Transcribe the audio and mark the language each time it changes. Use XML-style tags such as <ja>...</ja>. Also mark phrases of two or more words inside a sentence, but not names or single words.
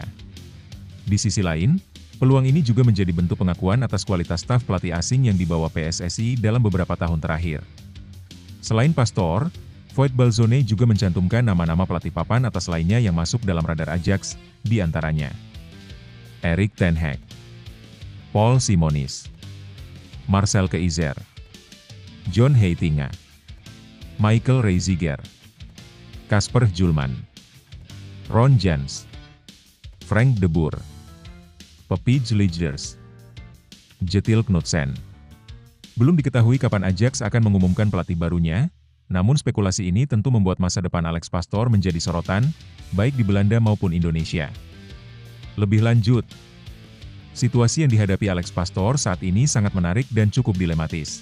<id>Di sisi lain, peluang ini juga menjadi bentuk pengakuan atas kualitas staf pelatih asing yang dibawa PSSI dalam beberapa tahun terakhir. Selain Pastoor, Voetbalzone juga mencantumkan nama-nama pelatih papan atas lainnya yang masuk dalam radar Ajax, di antaranya Erik ten Hag, Paul Simonis, Marcel Keizer, John Heitinga, Michael Reiziger, Kasper Hjulman, Ron Jans, Frank de Boer, Pepijn Lijnders, Jetil Knudsen. Belum diketahui kapan Ajax akan mengumumkan pelatih barunya, namun spekulasi ini tentu membuat masa depan Alex Pastoor menjadi sorotan, baik di Belanda maupun Indonesia. Lebih lanjut, situasi yang dihadapi Alex Pastoor saat ini sangat menarik dan cukup dilematis.</id>